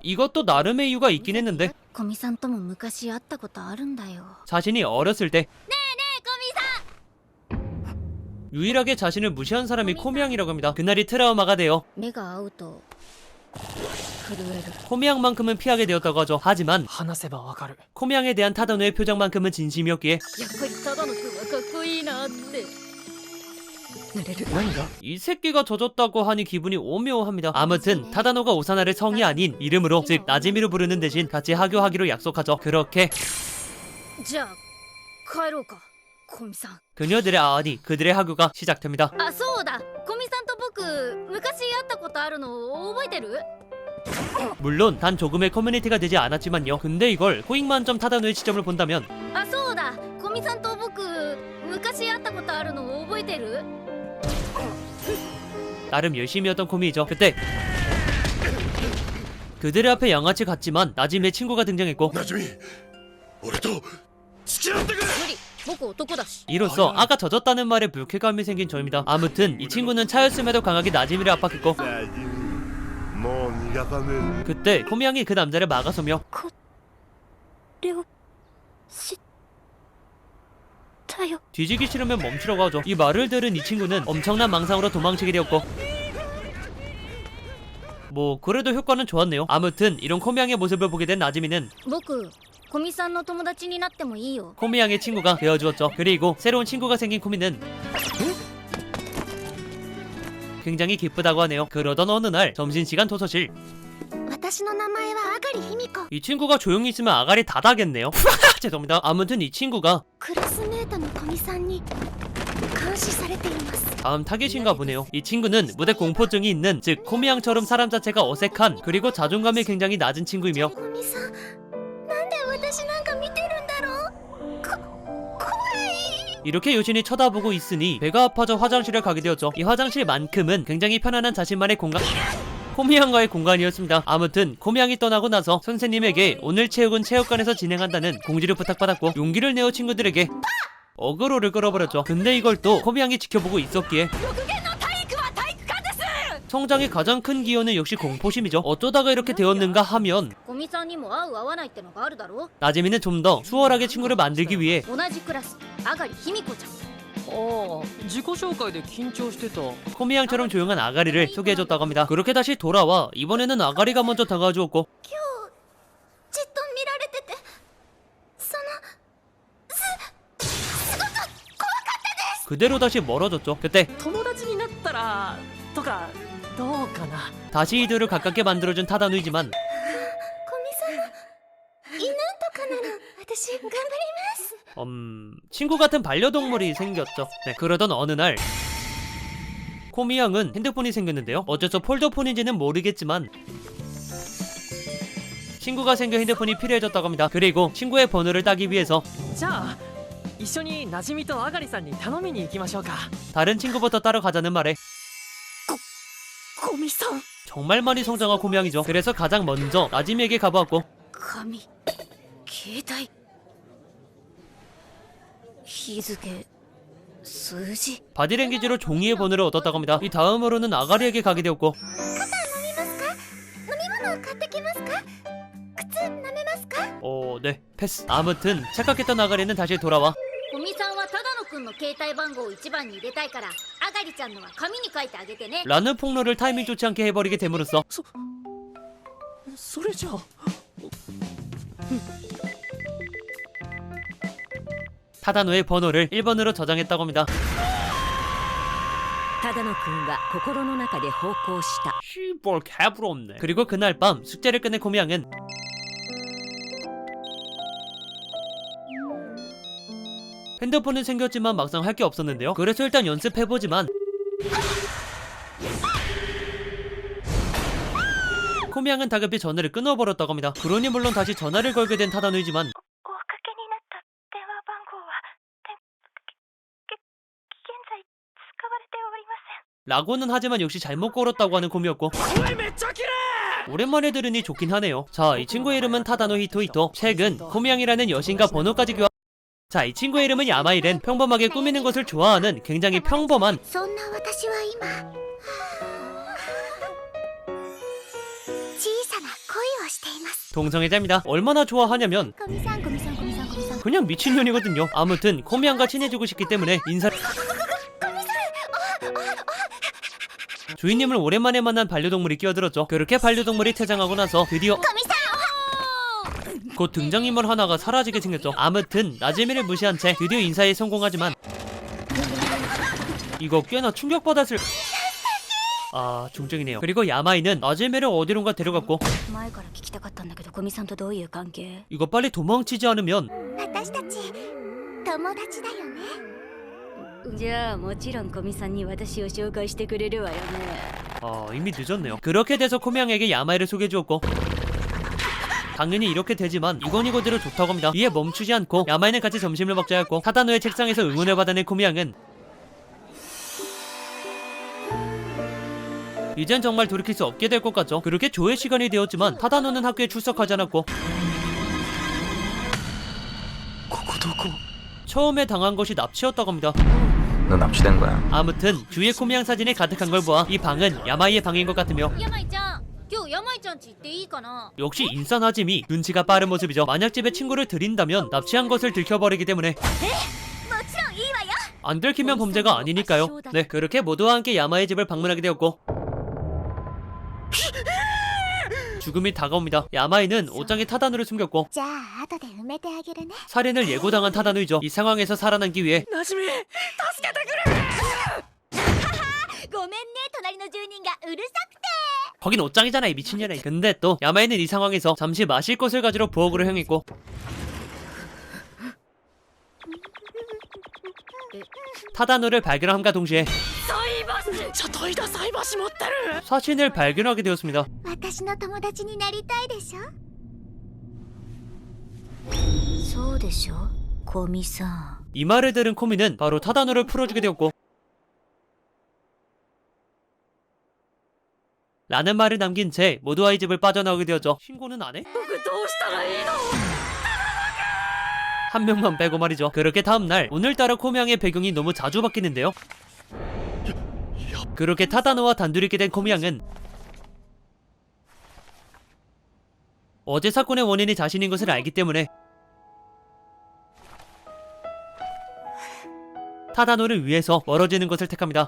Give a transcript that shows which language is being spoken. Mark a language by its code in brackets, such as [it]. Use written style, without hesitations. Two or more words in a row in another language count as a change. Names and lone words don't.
[ko] 이것도 나름의 이유가 있긴 했는데 자신이 어렸을 때 유일하게 자신을 무시한 사람이 코미양이라고 합니다. 그날이 트라우마가 되어 코미양만큼은 피하게 되었다고 하죠. 하지만 [ja] 話せばわかる [ko] 코미양에 대한 타다노의 표정만큼은 진심이었기에 [ja] やっぱり只野くんはかっこいいなってなれる何が [ko] 이 새끼가 젖었다고 하니 기분이 오묘합니다. 아무튼 타다노가 오사나를 성이 아닌 이름으로, 즉 나지미로 부르는 대신 같이 하교하기로 약속하죠. 그렇게 [ja] じゃあ帰ろうか古見さん [ko] 그녀들의 아니 그들의 하교가 시작됩니다. [ja] あそうだ古見さんと僕昔会ったことあるの覚えてる [ko] 물론 단 조금의 커뮤니티가 되지 않았지만요. 근데 이걸 호익 만점 타다노의 시점을 본다면 [ja] あそうだ古見さんと僕昔会ったことあるの覚えてる [ko] 나름 열심히였던 코미이죠. 그때 그들의 앞에 양아치 같지만 나지미의 친구가 등장했고 [ja] なじみ俺と付き合ってくれ無理僕男だし [ko] 이로써 아까 젖었다는 말에 불쾌감이 생긴 저입니다. 아무튼 이 친구는 차였음에도 강하게 나지미를 압박했고 [ja] なじみもう逃がさね [ko] 그때 코미양이 그 남자를 막아서며 [ja] れを知ったよ [ko] 뒤지기 싫으면 멈추라고 하죠. 이 말을 들은 이 친구는 엄청난 망상으로 도망치게 되었고 뭐 그래도 효과는 좋았네요. 아무튼 이런 코미양의 모습을 보게 된 나지미는 [ja] 僕古見さんの友達になってもいいよ [ko] 코미양의 친구가 되어주었죠. 그리고 새로운 친구가 생긴 코미는 굉장히 기쁘다고 하네요. 그러던 어느 날 점심시간 도서실 [ja] 私の名前はあがりひみこ [ko] 이 친구가 조용히 있으면 아가리 다 다겠네요. 죄송합니다. 아무튼 이 친구가 [ja] クラスメートの古見さんに監視されています [ko] 다음 타겟인가 보네요. 이 친구는 무대 공포증이 있는, 즉 코미양처럼 사람 자체가 어색한, 그리고 자존감이 굉장히 낮은 친구이며 [ja] 古見さんなんで私なんか見てるんだろう怖い [ko] 이렇게 유심히 쳐다보고 있으니 배가 아파져 화장실에 가게 되었죠. 이 화장실만큼은 굉장히 편안한 자신만의 공간, 코미양과의 공간이었습니다. 아무튼 코미양이 떠나고 나서 선생님에게 오늘 체육은 체육관에서 진행한다는 공지를 부탁받았고 용기를 내어 친구들에게 어그로를 끌어버렸죠. 근데 이걸 또 코미양이 지켜보고 있었기에 성장의 가장 큰 기여는 역시 공포심이죠. 어쩌다가 이렇게 되었는가 하면 [ja] 古見さんにも合う合わないってのがあるだろ [ko] 나지미는 좀 더 수월하게 친구를 만들기 위해 [ja] 同じクラスあがりひみこちゃんああ自己紹介で緊張してた [ko] 코미양처럼 조용한 아가리를 소개해줬다고 합니다. 그렇게 다시 돌아와 이번에는 아가리가 먼저 다가와주었고 [ja] じっと見られててその [ko] 그대로 다시 멀어졌죠. 그때 [ja] 友達になったらとかどうかな [ko] 다시 이들을 가깝게 만들어준 타다누이지만 [ja] 古見さん犬とかなら私頑張ります [ko] 친구 같은 반려동물이 생겼죠. 네, 그러던 어느 날 코미양은 핸드폰이 생겼는데요. 어째서 폴더폰인지는 모르겠지만 친구가 생겨 핸드폰이 필요해졌다고 합니다. 그리고 친구의 번호를 따기 위해서 [ja] じゃあ一緒になじみとあがりさんに頼みに行きましょうか [ko] 다른 친구부터 따라가자는 말에 [ja] 古見さん [ko] 정말 많이 성장한 코미양이죠. 그래서 가장 먼저 나지미에게 가보았고 [ja] 紙携帯日付数字 [ko] 바디랭귀지로 종이의 번호를 얻었다고 합니다. 이 다음으로는 아가리에게 가게 되었고 [ja] 飲み物買ってきますか靴舐めますか [ko] 네, 패스. 아무튼 착각했던 아가리는 다시 돌아와 [ja] 古見さんは只野くんの携帯番号を1番に入れたいからあがりちゃんのは紙に書いてあげてね [ko] 라는 폭로를 타이밍 좋지 않게 해버리게 됨으로써 [ja] それじゃあ [ko] 타다노의 번호를 1번으로 저장했다고 합니다. [ja] 只野くんは心の中で奉公した [ko] 씨발 개부럽네. 그리고 그날 밤 숙제를 끝낸 코미양은 핸드폰은 생겼지만 막상 할 게 없었는데요. 그래서 일단 연습해보지만 코미양은 다급히 전화를 끊어버렸다고 합니다. 그러니 물론 다시 전화를 걸게 된 타다누이지만 おかけになった電話番号は現在使われておりません 라고는 하지만 역시 잘못 걸었다고 하는 콤이었고 오랜만에 들으니 좋긴 하네요. 자, 이 친구의 이름은 타다노 히토히토. 최근 코미양이라는 여신과 번호까지 교환. 자, 이 친구의 이름은 야마이렌. 평범하게 꾸미는 것을 좋아하는 굉장히 평범한 [ja] そんな私は今小さな恋をしています [ko] 동성애자입니다. 얼마나 좋아하냐면 [ja] 古見さん古見さん古見さん古見さん [ko] 그냥 미친년이거든요. 아무튼 코미양과 친해지고 싶기 때문에 인사를 주인님을 오랜만에 만난 반려동물이 끼어들었죠. 그렇게 반려동물이 퇴장하고 나서 드디어 곧 등장인물 하나가 사라지게 생겼죠. 아무튼 나즈미를 무시한 채 드디어 인사에 성공하지만 이거 꽤나 충격받았을... 아, 중증이네요. 그리고 야마이는 나즈미를 어디론가 데려갔고 [ja] 前から聞きたかったんだけど古見さんとどういう関係 [ko] 이거 빨리 도망치지 않으면 [ja] 私たち友達だよねじゃあもちろん古見さんに私を紹介してくれるわよね [ko] 아, 이미 늦었네요. 그렇게 돼서 코미양에게 야마이를 소개해주었고 당연히 이렇게 되지만 이건 이거대로 좋다고 합니다. 이에 멈추지 않고 야마이는 같이 점심을 먹자 했고 타다노의 책상에서 응원을 받아낸 코미양은 이젠 정말 돌이킬 수 없게 될 것 같죠. 그렇게 조회 시간이 되었지만 타다노는 학교에 출석하지 않았고 [ja] ここどこ [ko] 처음에 당한 것이 납치였다고 합니다. 너 납치된 거야. 아무튼 주위에 코미양 사진이 가득한 걸 보아 이 방은 야마이의 방인 것 같으며 [ja] 山井ちゃん今日山井ちゃんち行っていいかな [ko] 역시 인싸 나짐이 눈치가 빠른 모습이죠. 만약 집에 친구를 들인다면 납치한 것을 들켜버리기 때문에 [ja] もちろんいいわよ [ko] 안 들키면 범죄가 아니니까요. 네, 그렇게 모두와 함께 야마의 집을 방문하게 되었고 죽음이 다가옵니다. 야마이는 옷장에 타다노를 숨겼고 [ja] じゃあ後で埋めてあげるね [ko] 살인을 예고당한 타다노이죠. 이 상황에서 살아남기 위해 [ja] なじみ助けてくれごめんね隣の住人がうるさくて [ko] 거긴 옷장이잖아 이 미친년아. 근데 또 야마이는 이 상황에서 잠시 마실 것을 가지러 부엌으로 향했고 타다노를 발견함과 동시에 [ja] ちょっといだ菜箸持ってる [ko] 사신을 발견하게 되었습니다. [ja] 私の友達になりたいでしょそうでしょ古見さん [ko] 이 말을 들은 코미는 바로 타다노를 풀어주게 되었고 라는 말을 남긴 채 모두와 이 집을 빠져나오게 되었죠. 신고는 안 해? [ja] 僕どうしたらいいの [ko] 한 명만 빼고 말이죠. 그렇게 다음날 오늘따라 코미양의 배경이 너무 자주 바뀌는데요. 그렇게 타다노와 단둘이 있게 된 코미양은 어제 사건의 원인이 자신인 것을 알기 때문에 타다노를 위해서 멀어지는 것을 택합니다.